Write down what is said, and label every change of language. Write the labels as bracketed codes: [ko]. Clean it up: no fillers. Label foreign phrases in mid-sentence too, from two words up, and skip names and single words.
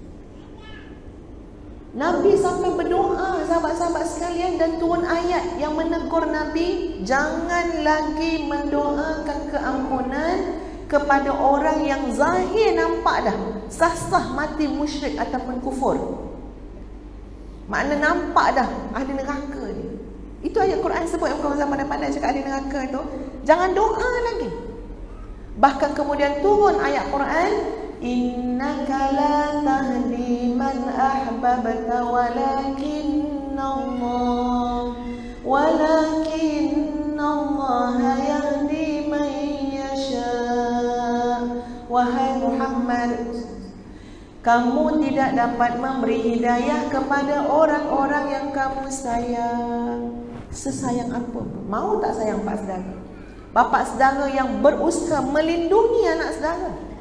[ms] Nabi sampai berdoa, sahabat-sahabat sekalian, dan turun ayat yang menegur Nabi, jangan lagi mendoakan keampunan kepada orang yang zahir nampak dah sah-sah mati musyrik ataupun kufur. Makna nampak dah ahli neraka ni. Itu ayat Quran sebut, yang orang zaman pandai cakap ahli neraka tu. Jangan doa lagi. Bahkan kemudian turun ayat Quran, [ar] إنك لا تهدي من أحببت ولكن الله يهدي من يشاء. [ms] Wahai Muhammad, kamu tidak dapat memberi hidayah kepada orang-orang yang kamu sayang. Sesayang apa pun. Mau tak sayang pak saudara? Bapak saudara yang berusaha melindungi anak saudara.